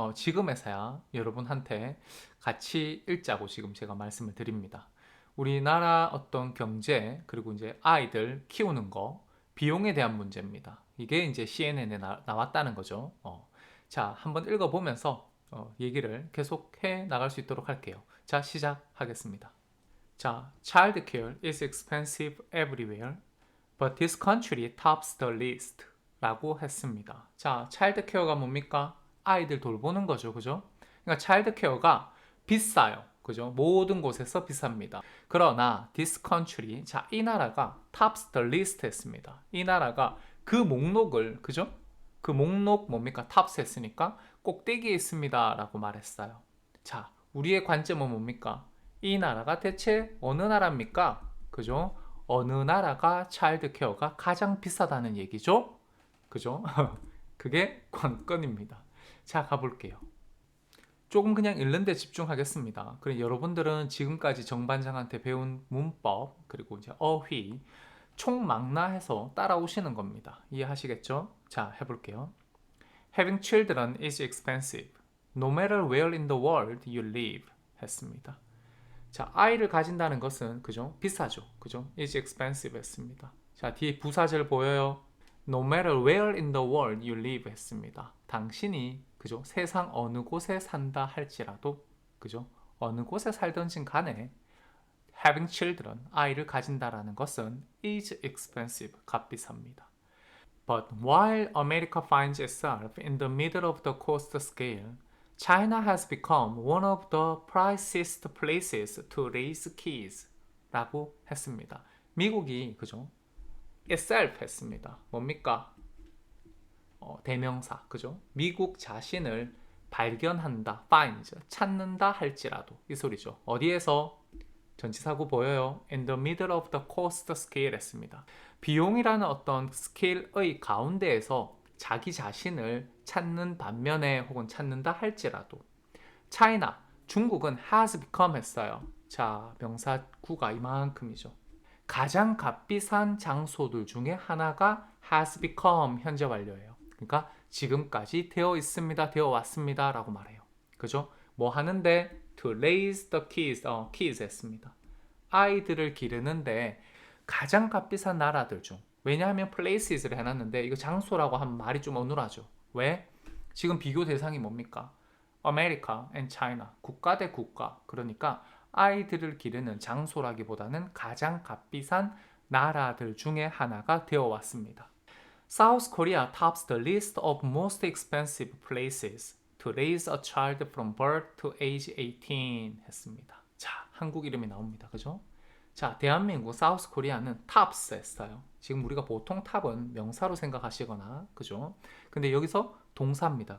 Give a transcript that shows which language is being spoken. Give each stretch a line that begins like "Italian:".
Korean: 지금에서야 여러분한테 같이 읽자고 지금 제가 말씀을 드립니다. 우리나라 어떤 경제 그리고 이제 아이들 키우는 거 비용에 대한 문제입니다. 이게 이제 CNN에 나왔다는 거죠. 자, 한번 읽어보면서 얘기를 계속해 나갈 수 있도록 할게요. 자, 시작하겠습니다.
English: 자, childcare is expensive everywhere, but this country tops the list 라고 했습니다.
Korean: 자, childcare가 뭡니까? 아이들 돌보는 거죠. 그죠? 그러니까 childcare가 비싸요. 그죠? 모든 곳에서 비쌉니다. 그러나
English: this country,
Korean: 자, 이 나라가
English: tops the list
Korean: 했습니다. 이 나라가 그 목록을, 그죠? 그 목록 뭡니까? tops 했으니까 꼭대기에 있습니다. 라고 말했어요. 자, 우리의 관점은 뭡니까? 이 나라가 대체 어느 나라입니까? 그죠? 어느 나라가 차일드 케어가 가장 비싸다는 얘기죠? 그죠? 그게 관건입니다. 자, 가볼게요. 조금 그냥 읽는 데 집중하겠습니다. 그럼 여러분들은 지금까지 정반장한테 배운 문법, 그리고 이제 어휘, 총망라해서 따라오시는 겁니다. 이해하시겠죠? 자, 해볼게요.
English: Having children is expensive, no matter where in the world you live.
Korean: 했습니다. 자, 아이를 가진다는 것은 그죠? 비싸죠. 그죠?
English: is expensive 했습니다.
Korean: 자, 뒤에 부사절 보여요?
English: No matter where in the world you live 했습니다.
Korean: 당신이 그죠? 세상 어느 곳에 산다 할지라도 그죠? 어느 곳에 살든지 간에
English: having children,
Korean: 아이를 가진다라는 것은
English: is expensive,
Korean: 값비쌉니다.
English: But while America finds itself in the middle of the cost scale, China has become one of the priciest places to raise kids 라고 했습니다.
Korean: 미국이 그죠? itself 했습니다. 뭡니까? 대명사 그죠? 미국 자신을 발견한다, find, 찾는다 할지라도 이 소리죠. 어디에서? 전치사구 보여요?
English: In the middle of the cost scale 했습니다.
Korean: 비용이라는 어떤 스케일의 가운데에서 자기 자신을 찾는 반면에 혹은 찾는다 할지라도 차이나, 중국은
English: has become
Korean: 했어요. 자, 명사구가 이만큼이죠. 가장 값비싼 장소들 중에 하나가
English: has become
Korean: 현재 완료예요. 그러니까 지금까지 되어 있습니다, 되어 왔습니다 라고 말해요. 그죠?
English: 뭐 하는데 to raise the kids 했습니다.
Korean: 아이들을 기르는데 가장 값비싼 나라들 중 왜냐하면 places를 해놨는데 이거 장소라고 하면 말이 좀 어눌하죠. 왜? 지금 비교 대상이 뭡니까? America and China. 국가 대 국가. 그러니까 아이들을 기르는 장소라기보다는 가장 값비싼 나라들 중에 하나가 되어 왔습니다.
English: South Korea tops the list of most expensive places to raise a child from birth to age 18 했습니다.
Korean: 자, 한국 이름이 나옵니다. 그죠? 자, 대한민국 사우스 코리아는 탑스 했어요. 지금 우리가 보통 탑은 명사로 생각하시거나, 그죠? 근데 여기서 동사입니다.